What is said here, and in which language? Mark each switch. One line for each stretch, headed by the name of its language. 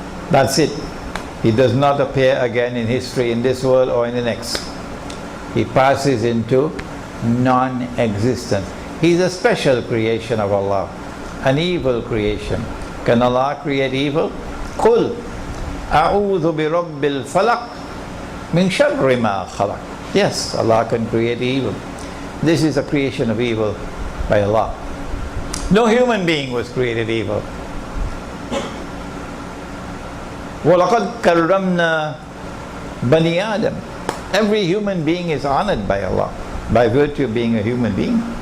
English: That's it. He does not appear again in history in this world or in the next. He passes into non-existence. He's a special creation of Allah, an evil creation. Can Allah create evil? Qul
Arabic: أعوذ برب الفلق من شر ما خلق.
English: Yes, Allah can create evil. This is a creation of evil by Allah. No human being was created evil.
Arabic: وَلَقَدْ كَرَّمْنَا بَنِي آدَمَ.
English: Every human being is honored by Allah by virtue of being a human being.